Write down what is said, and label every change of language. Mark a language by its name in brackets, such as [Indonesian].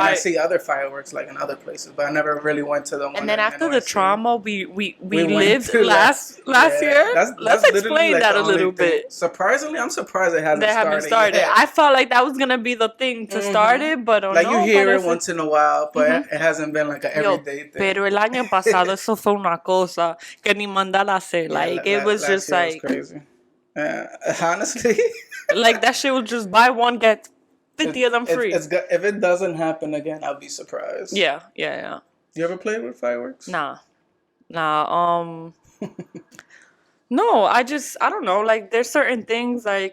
[English] And I see other fireworks, in other places, but I never really went to them. And then after the trauma we lived last year, let's explain that a little bit. Surprisingly, I'm surprised it hasn't started yet. I felt like that was going to be the thing to start it, but you hear it once in a while, but it hasn't been, an everyday thing. [Spanish] Pero el año pasado, eso fue una cosa que ni mandar a hacer. [English] It was just like... crazy. Honestly, that shit will just buy one get 50 of them free. If it doesn't happen again, I'll be surprised. Yeah. You ever played with fireworks? Nah. No, I don't know. There's certain things